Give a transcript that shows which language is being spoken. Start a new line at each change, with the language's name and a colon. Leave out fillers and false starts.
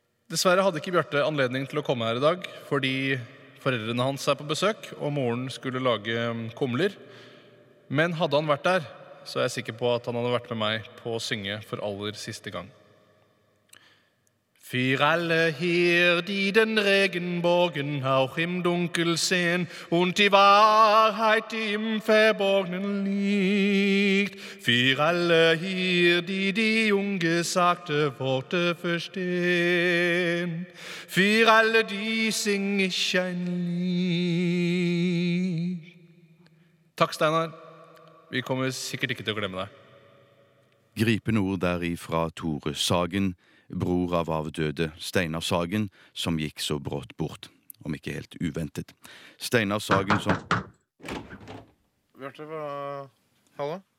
Norwegian: Dessverre hadde ikke Bjarte anledning til å komme her i dag, fordi foreldrene hans er på besøk, og moren skulle lage kumler. Men hadde han vært der, så er jeg sikker på at han hadde vært med meg på å synge for aller siste gang.
German: Für alle hier, die den Regenbogen auch im Dunkel sehen und die Wahrheit, die im Verborgenen liegt. Für alle hier, die die ungesagte Worte verstehen. Für alle, die sing ich ein Lied.
Norwegian: Takk, Steinar. Vi kommer sikkert ikke til å glemme deg. Gripende ord derifra Tore Sagen, bror av avdøde Steinar Sagen, som gikk så brått bort, om ikke helt uventet. Steinar Sagen som... Bjørte, bare... Hallo?